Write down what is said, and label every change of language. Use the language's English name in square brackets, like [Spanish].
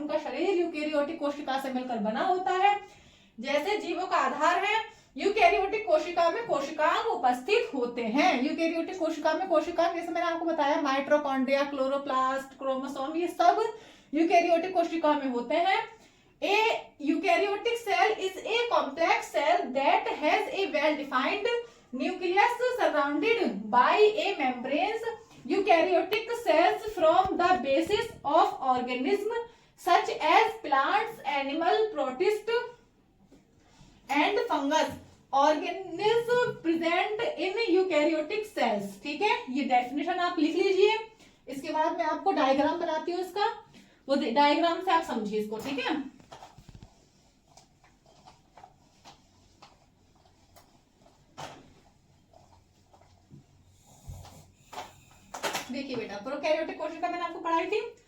[Hindi] उनका शरीर यूकैरियोटिक कोशिका से मिलकर बना होता है। जैसे जीवों का आधार है, यूकैरियोटिक कोशिका में कोशिकांग उपस्थित होते हैं। यूकैरियोटिक कोशिका में कोशिकांग, जैसे मैंने आपको बताया, माइटोकॉन्ड्रिया, क्लोरोप्लास्ट, क्रोमोसोम, ये सब यूकैरियोटिक कोशिका में होते हैं। [English] A eukaryotic cell is a complex cell that has a well-defined nucleus surrounded by a membranes. Eukaryotic cells form the basis of organism such as plants, animal, protist and fungus. Organisms present in eukaryotic cells. [Hindi] ठीक है, ये definition आप लिख लीजिए। इसके बाद मैं आपको डायग्राम बनाती हूँ इसका, वो डायग्राम से आप समझिए इसको। ठीक है, देखिए बेटा, प्रोकैरियोटिक कोशिका मैंने आपको पढ़ाई थी।